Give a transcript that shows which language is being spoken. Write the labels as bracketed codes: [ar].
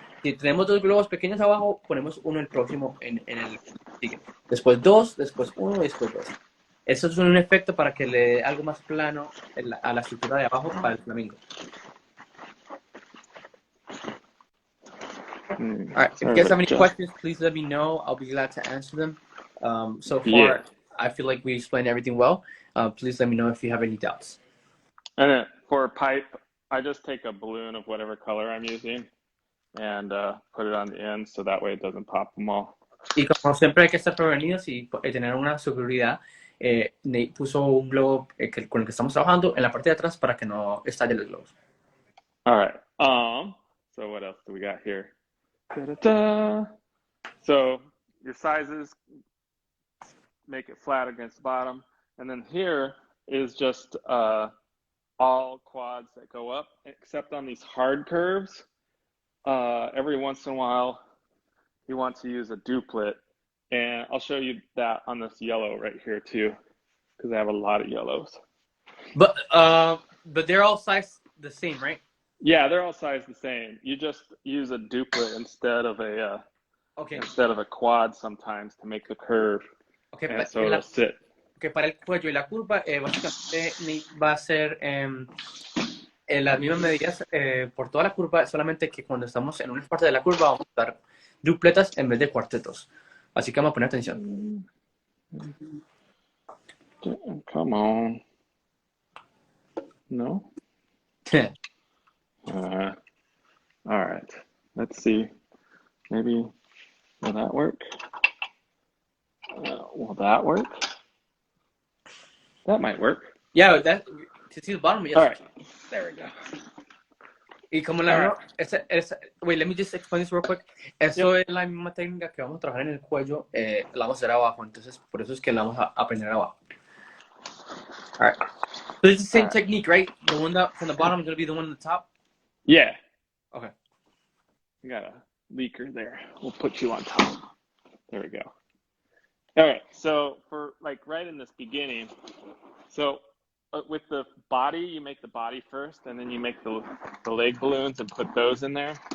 [es] Si tenemos 2 globos pequeños abajo, ponemos uno el próximo en el siguiente. Después 2, después 1 y después 2. Eso es un efecto para que le dé algo más plano a la estructura de abajo para el flamingo. [en] All right. If you guys have any questions, please let me know. I'll be glad to answer them. So far, I feel like we explained everything well. Please let me know if you have any doubts. And then for a pipe, I just take a balloon of whatever color I'm using and put it on the end so that way it doesn't pop them all. [es] Y como siempre hay que estar prevenidos y tener una seguridad. Nate puso un globo con el que estamos trabajando en la parte de atrás para que no estalle los globos. [en] All right. So what else do we got here? Da-da-da. So your sizes, make it flat against the bottom, and then here is just all quads that go up, except on these hard curves. Every once in a while, you want to use a duplet, and I'll show you that on this yellow right here too, because I have a lot of yellows. But they're all sized the same, right? Yeah, they're all sized the same. You just use a duplet instead of a quad sometimes to make the curve. Okay, and so it'll sit. [es] Que para el cuello y la curva, básicamente va a ser las mismas medidas por toda la curva, solamente que cuando estamos en una parte de la curva vamos a usar dupletas en vez de cuartetos. Así que vamos a poner atención. [en] Come on. No? All right. Let's see. Maybe, will that work? Will that work? That might work. Yeah, that to see the bottom. Yes. All right. There we go. [es] Y como la misma, [en] wait, let me just explain this real quick. [es] Eso es la misma técnica que vamos a trabajar en el cuello, la vamos a hacer abajo, entonces por eso es que la vamos a aprender abajo. [en] All right. So it's the same technique, right? The one that from the bottom is going to be the one on the top? Yeah. Okay. We got a leaker there. We'll put you on top. There we go. All right. So for like right in this beginning, so with the body, you make the body first, and then you make the leg balloons and put those in there.